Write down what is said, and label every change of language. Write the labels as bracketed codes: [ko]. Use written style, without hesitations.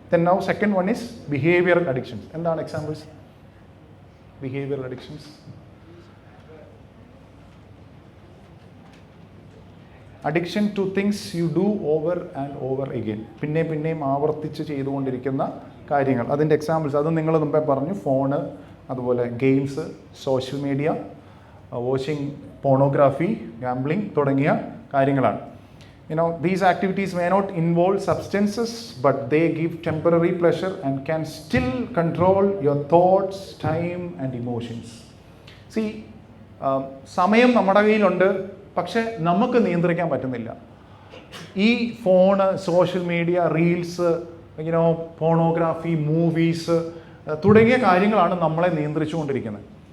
[en] Then now second one is behavioural addictions. [ml] എന്താണ് examples? [en] Behavioural addictions, addiction to things you do over and over again. [ml] പിന്നെയും ആവർത്തിച്ച് ചെയ്തുകൊണ്ടിരിക്കുന്ന കാര്യങ്ങൾ. അതിൻ്റെ examples അത് നിങ്ങൾ മുമ്പേ പറഞ്ഞു, ഫോണ്, അതുപോലെ games, social media, watching pornography, gambling തുടങ്ങിയ കാര്യങ്ങളാണ്. [en] These activities may not involve substances, but they give temporary pleasure and can still control your thoughts, time and emotions. [ml] See, സമയം നമ്മുടെ കയ്യിലുണ്ട്, പക്ഷെ നമുക്ക് നിയന്ത്രിക്കാൻ പറ്റുന്നില്ല. ഈ phone, social media, reels, pornography, movies തുടങ്ങിയ കാര്യങ്ങളാണ് നമ്മളെ നിയന്ത്രിച്ചുകൊണ്ടിരിക്കുന്നത്.